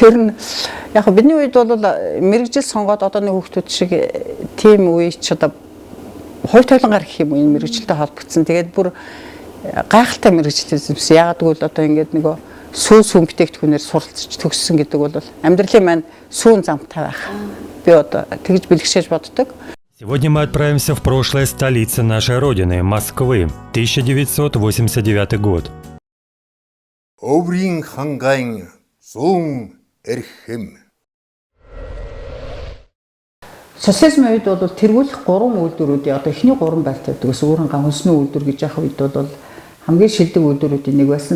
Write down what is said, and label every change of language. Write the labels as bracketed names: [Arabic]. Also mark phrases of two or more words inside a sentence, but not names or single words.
[Mongolian] Ер нь яг бидний үед бол мэргэжил сонгоод одооны хүүхдүүд шиг тийм үе ч одоо хувь тавилангаар гэх юм уу энэ мэрэгчлэлтэй холбогдсон. Тэгээд бүр гайхалтай мэрэгчлэл юмс. Яагаад гэвэл одоо ингээд нөгөө сүүн бүтээгдэхүүнээр суралцж төгссөн гэдэг бол амьдралын маань сүүн замтай байх. Би одоо тэгж бэлгшээж боддог. [Russian] Сегодня мы отправимся в прошлое столицы нашей Родины, Москвы, 1989 год. [Mongolian] Өврийн хангайн эрхэм. Социализмын үед бол тэргүүлэх 3 үйлдвэрүүдийн одоо эхний 3 байлтай байдгаас өөрөнгө хөнсний үйлдвэр гэж яах үед бол хамгийн шилдэг үйлдвэрүүдийн нэг байсан.